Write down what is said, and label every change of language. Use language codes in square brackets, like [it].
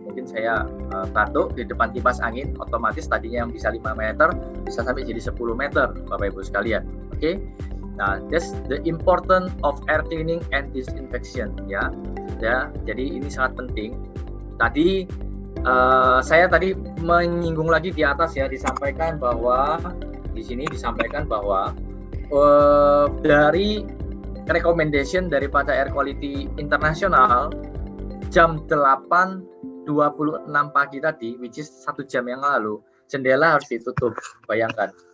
[id] Mungkin saya batuk di depan kipas angin, otomatis tadinya yang bisa 5 meter bisa sampai jadi 10 meter Bapak Ibu sekalian. Oke. [en] Nah, that's the importance of air cleaning and disinfection ya. [id] Ya, jadi ini sangat penting. Tadi saya tadi menyinggung lagi di atas ya, disampaikan bahwa di sini disampaikan bahwa dari recommendation daripada Air Quality International jam 8.26 pagi tadi, [en] which is [id] 1 jam yang lalu, jendela harus ditutup. Bayangkan.